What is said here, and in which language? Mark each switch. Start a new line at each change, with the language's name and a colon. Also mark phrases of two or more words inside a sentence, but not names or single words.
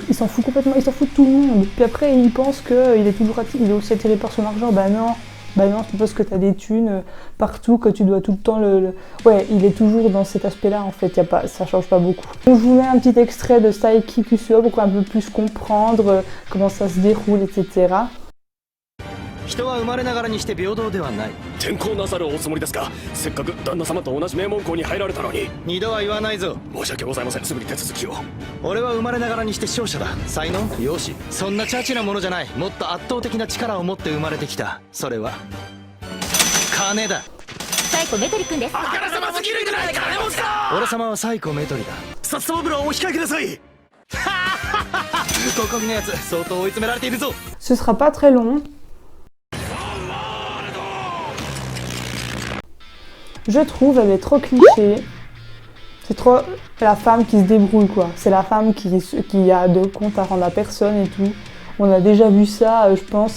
French: Il s'en fout complètement, il s'en fout de tout le monde. Puis après, il pense qu'il est aussi attiré par son argent. Bah non, c'est parce que t'as des thunes partout que tu dois tout le temps Ouais, il est toujours dans cet aspect-là en fait, ça change pas beaucoup. Donc, je vous mets un petit extrait de Saiki Kusuo pour un peu plus comprendre comment ça se déroule, etc.
Japanese: 人は生まれながらにして平等ではない。転校なさるおつもりですか。せっかく旦那様と同じ名門校に入られたのに。二度は言わないぞ。申し訳ございません。すぐに手続きを。俺は生まれながらにして勝者だ。才能、容姿、そんなチャチなものじゃない。もっと圧倒的な力を持って生まれてきた。それは金だ。サイコメトリ君です。あからさますぎるぐらい金持ちだ。俺様はサイコメトリだ。札束風呂お控えください。ここのやつ相当追い詰められているぞ。
French: Ce sera pas très long. Je trouve elle est trop cliché. C'est trop la femme qui se débrouille quoi. C'est la femme qui a de compte à rendre à personne et tout. On a déjà vu ça, je pense.